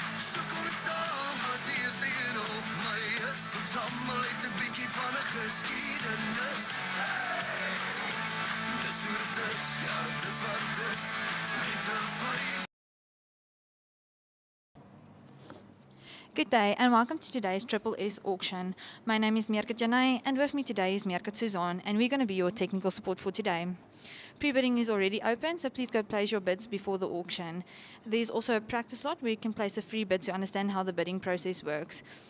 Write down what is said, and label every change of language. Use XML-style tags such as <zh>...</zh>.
<af>So kom ek saam, as die eerste een op my is. Ons almal het 'n bietjie van 'n geskiedenis. Dis hoe het is, ja, dis wat het is. Met 'n 5.</af> <en>Good day and welcome to today's Triple S auction. My name is Mirka Janay and with me today is Mirka Suzan, and we're going to be your technical support for today. Pre-bidding is already open, so please go place your bids before the auction. There's also a practice lot where you can place a free bid to understand how the bidding process works.</en>